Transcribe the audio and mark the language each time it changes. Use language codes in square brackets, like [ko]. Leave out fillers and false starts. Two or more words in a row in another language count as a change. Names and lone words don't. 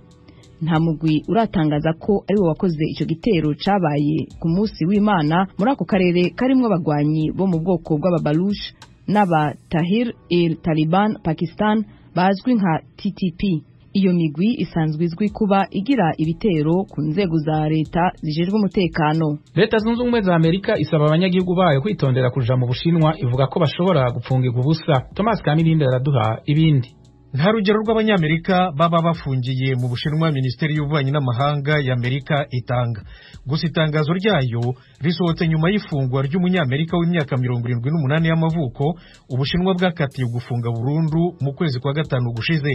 [rn] Nta mugwi uratangaza ko ari wo wakoze icyo gitero cabaye ku munsi w'Imana muri ako karere karimwo abagwanyi bo mu bwoko bw'ababalush n'aba Tahrir-e-Taliban Pakistan bazwi nka TTP. Iyo migwi isanzwe izwi kuba igira ibitero ku nzego za leta zijejwe umutekano. Leta Zunze Ubumwe za Amerika isaba abanyagihugu bayo kwitondera kuja mu Bushinwa, ivuga ko bashobora gupfungirwa ubusa. Thomas Kamirinde araduha ibindi. Nta rugero rw'abanyamerika baba bafungiye mu Bushinwa Minisiteri y'Ububanyi n'Amahanga y'Amerika itanga. Gusa itangazo ryayo risohotse nyuma y'ifungwa ry'umunyamerika w'imyaka 78 y'amavuko Ubushinwa bwakatiye gufunga burundu mu kwezi kwa 5 gushize.